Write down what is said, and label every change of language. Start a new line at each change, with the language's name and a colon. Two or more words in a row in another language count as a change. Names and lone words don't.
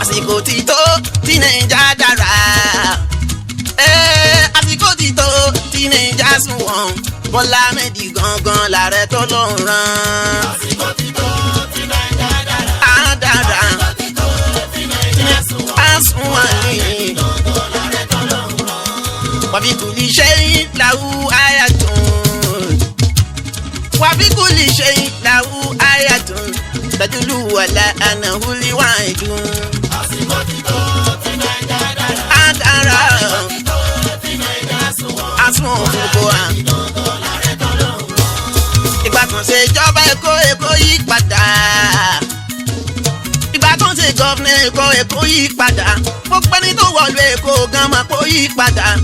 Yoruba: Àsìkò ti tó tí Naija dára. Ee, àsìkò ti tó tí Naija sunwọ̀n. Bọ́lá Ahmed gangan làárẹ̀ tọ́lọ́run rán. Àsìkò ti tó tí Naija dára. Á dára. Àsìkò ti tó tí Naija sunwọ̀n. Á sunwọ̀n ni. Gangan làárẹ̀ tọ́lọ́run rán.
Arabic: وفي كل شيء له آية وفي كل شيء له آية تدل على أنه الواحد.
Yoruba: Àsìkò ti tó tí Naija dára. Á dára. Àsìkò ti tó tí Naija sunwọ̀n. Á sunwọ̀n fún gbogbo wa. Gangan làárẹ̀ tọ́lọ́run rán. Ìgbà kan ṣe ìjọba Èkó, Èkó yí padà. Ìgbà kan ṣe gọ́fìnà Èkó, Èkó yí padà. Gbogbo ẹni tó wọ̀lú Èkó gan mọ̀ kó yí padà.